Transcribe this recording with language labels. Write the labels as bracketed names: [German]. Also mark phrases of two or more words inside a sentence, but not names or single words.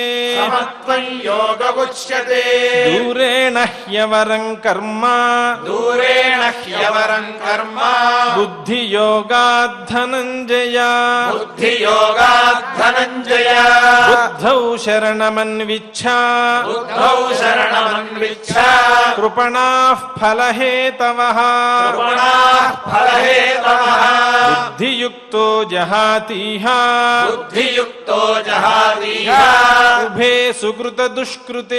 [Sanskrit] సమత్వం యోగముచ్యతే దూరేణ హ్యవరం కర్మ దూరేణ హ్యవరం కర్మ బుద్ధియోగాద్ధనంజయ బుద్ధియోగాత్ ధనంజయ బుద్ధౌ శరణమన్విచ్ఛ बुद्धौ शरणमन्विच्छ कृपणाः फलहेतवः कृपणाः फलहेतवः बुद्धियुक्तो जहातीह बुद्धियुक्तो जहातीह उभे सुकृतदुष्कृते